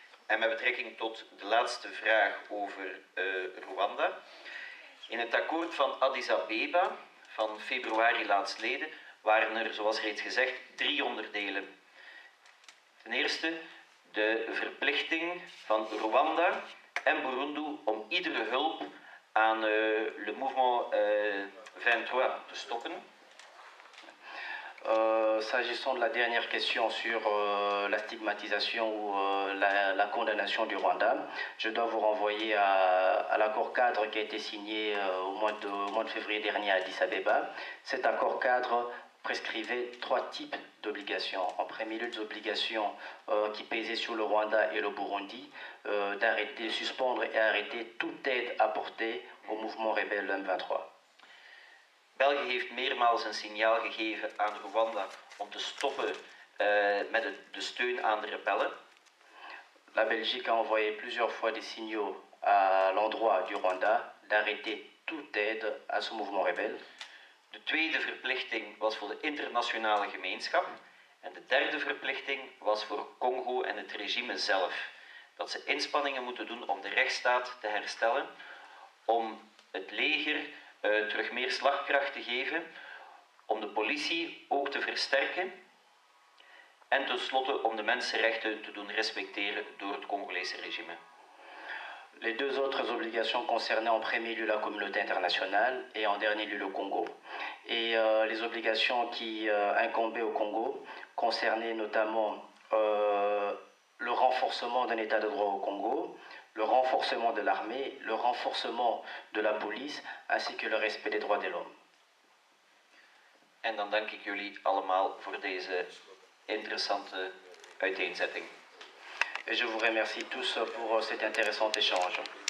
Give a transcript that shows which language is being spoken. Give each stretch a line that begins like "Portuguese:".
Dutch: En met betrekking tot de laatste vraag over Rwanda. In het akkoord van Addis Abeba van februari laatstleden waren er, zoals reeds gezegd, 3 onderdelen. Ten eerste de verplichting van Rwanda en Burundi om iedere hulp aan
French: le mouvement 23
Dutch: te stoppen.
French: S'agissant de la dernière question sur la stigmatisation ou la condamnation du Rwanda, je dois vous renvoyer à l'accord cadre qui a été signé au mois de février dernier à Addis Abeba. Cet accord cadre prescrivait 3 types d'obligations. En premier lieu, des obligations qui pesaient sur le Rwanda et le Burundi, d'arrêter, suspendre et arrêter toute aide apportée au mouvement rebelle M23.
Dutch: België heeft meermaals een signaal gegeven aan Rwanda om te stoppen met de steun aan de rebellen.
French: La Belgique a envoyé plusieurs fois des signaux à l'endroit du Rwanda d'arrêter toute aide à ce mouvement rebelle.
Dutch: De tweede verplichting was voor de internationale gemeenschap. En de derde verplichting was voor Congo en het regime zelf. Dat ze inspanningen moeten doen om de rechtsstaat te herstellen, om het leger terug meer slagkracht te geven, om de politie ook te versterken en tenslotte om de mensenrechten te doen respecteren door het Congolese regime.
French: Les 2 autres obligations concernaient en premier lieu la communauté internationale et en dernier lieu le Congo. Et les obligations qui incombaient au Congo concernaient notamment le renforcement d'un état de droit au Congo, le renforcement de l'armée, le renforcement de la police, ainsi que le respect des droits de l'homme.
Dutch: En dan dank ik jullie allemaal voor deze interessante uiteenzetting.
French: Et je vous remercie tous pour cet intéressant échange.